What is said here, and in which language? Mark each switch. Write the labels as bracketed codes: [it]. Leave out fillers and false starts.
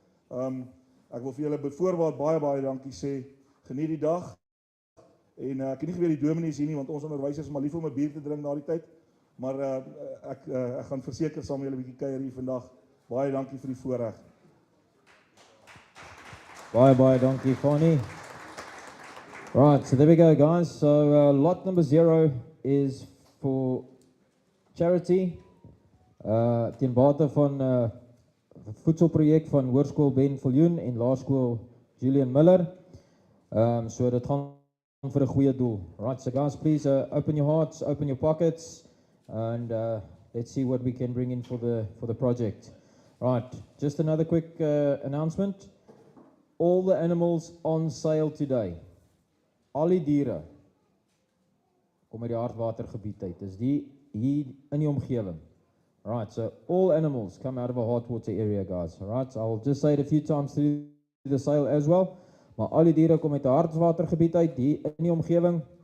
[af] Ek wil vir julle byvoorbeeld baie dankie sê. Geniet die dag. En ek het nie geweet die dominees hier nie, want ons onderwysers is maar lief om 'n bier te drink na die tyd. Maar ek gaan verseker saam met julle 'n bietjie kuier hier vandag. Baie dankie vir die voorreg. Baie dankie, Fani. [en] Right, so there we go, guys. So lot number 0 is for charity. [af] Ten bate van voedselprojek van Hoërskool Ben Viljoen en Laerskool Julian Miller. So dit gaan vir 'n goeie doel. [en] Right, so guys, please open your hearts, open your pockets, and let's see what we can bring in for the project. Right, just another quick announcement. All the animals on sale today. [af] Al die diere kom uit die hartwatergebied uit. Dis die hier in die omgewing. [en] Right, so all animals come out of a hot water area, guys. Right, so I'll just say it a few times through the sale as well. [af] Maar al die diere kom uit 'n hartwatergebied uit hier in die omgewing.